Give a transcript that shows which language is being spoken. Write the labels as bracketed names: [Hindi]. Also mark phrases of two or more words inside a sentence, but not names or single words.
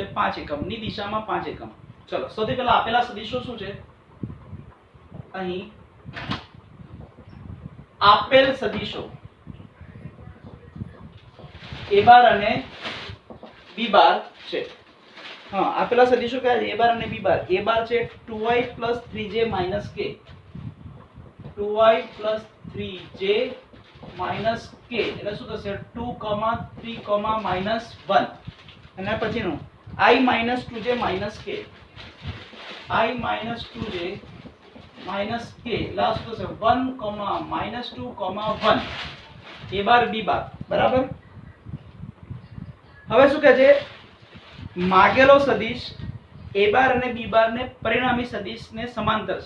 [Gujarati] 5 એકમની દિશામાં 5 એકમ. ચલો સૌથી પહેલા આપેલા સદિશો શું છે? અહીં આપેલ સદિશો a બાર અને b બાર છે. હા, આપેલા સદિશો કયા છે? a બાર અને b બાર. a બાર છે 2i 3j k. 2i 3j k એટલે શું થશે? 2, 3, -1. અને પછીનું i 2j k. i 2j k એટલે આ શું થશે? 1, -2, 1. a બાર b બાર બરાબર. હવે શું કહે છે? માગેલો સદિશ a બાર અને b બાર ને પરિણામી સદિશને સમાંતર છે.